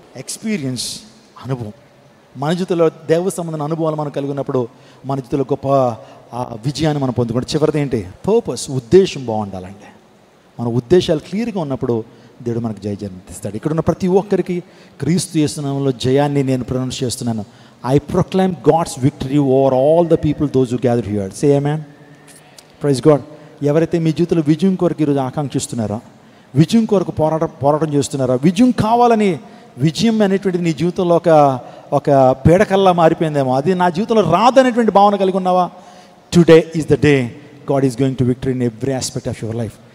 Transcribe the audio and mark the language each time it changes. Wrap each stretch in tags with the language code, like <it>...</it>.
<te>Experience, అనుభవం. మన జీవితంలో దేవ సంబంధమైన అనుభవాలు మనం కలిగి ఉన్నప్పుడు మన జీవితంలో గొప్ప విజయాన్ని మనం పొందుకుంటాం. చివరిది ఏంటి? పర్పస్, ఉద్దేశం బాగుండాలండి. మన ఉద్దేశాలు క్లియర్గా ఉన్నప్పుడు దేవుడు మనకు జయజన్మిస్తాడు. ఇక్కడున్న ప్రతి ఒక్కరికి క్రీస్తు యేసు నామములో జయాన్ని నేను ప్రొనౌన్స్ చేస్తున్నాను.</te> <en>I proclaim God's victory over all the people, those who gather here. Say amen. Praise God.</en> <te>ఎవరైతే మీ జీవితంలో విజయం కొరకు ఈరోజు ఆకాంక్షిస్తున్నారో, విజయం కొరకు పోరాటం చేస్తున్నారో, విజయం కావాలని, విజయం అనేటువంటిది నీ జీవితంలో ఒక పీడకల్లా మారిపోయిందేమో, అది నా జీవితంలో రాదనేటువంటి భావన కలిగి ఉన్నావా?</te> <en>Today is the day God is going to victory in every aspect of your life.</en>